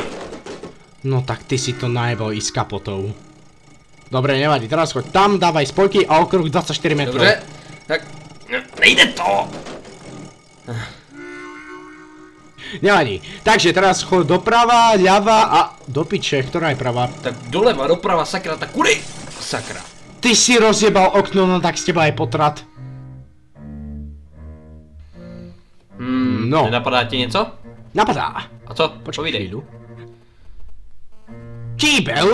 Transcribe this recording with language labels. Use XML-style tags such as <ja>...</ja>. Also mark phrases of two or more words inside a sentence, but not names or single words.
<sk>No tak ty si to najebal i s kapotou. Dobre, nevadí. Teraz choď tam, dávaj spojky a okruh 24 metrov.</sk> <cs>Dobře, tak nejde to. Nevadí.</cs> <sk>Takže teraz chod doprava, ľava a do piče, ktorá je pravá?</sk> <cs>Tak doleva, doprava, sakra, tak kudy? Sakra.</cs> <sk>Ty si rozjebal okno, no tak z teba je potrat. No.</sk> <cs>Nenapadá ti něco? Napadá. A co? Počkej Povídej.</cs> <sk>chvíľu. Kýbel.</sk>